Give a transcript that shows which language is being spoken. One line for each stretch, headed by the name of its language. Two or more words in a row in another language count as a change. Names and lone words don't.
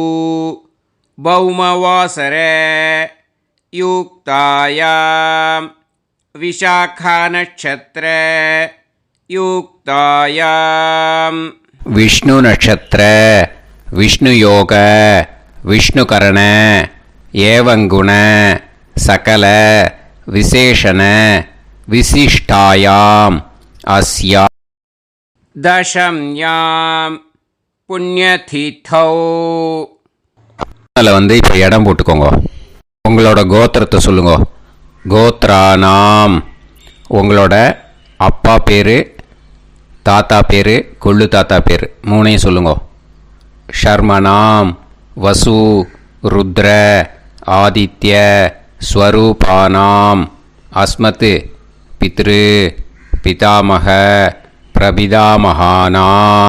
Sanskrit: भौमवासर युक्तायां विशाखानक्षत्र युक्तायां विष्णु नक्षत्र विष्णु योग विष्णु करण एवं गुण सकल विशेषण विशिष्टायां अस्या दशम्यां पुण्यतिथौ.
Tamil: அதில் வந்து இப்போ இடம் போட்டுக்கோங்க. உங்களோட கோத்திரத்தை சொல்லுங்க. கோத்ரானாம் உங்களோட அப்பா பேர், தாத்தா பேர், கொள்ளு தாத்தா பேர் மூணையும் சொல்லுங்க.
Sanskrit: शर्मणाम् वसु रुद्र आदित्य स्वरूपाणाम् अस्मत् पितृ पितामह प्रपितामहानाम्.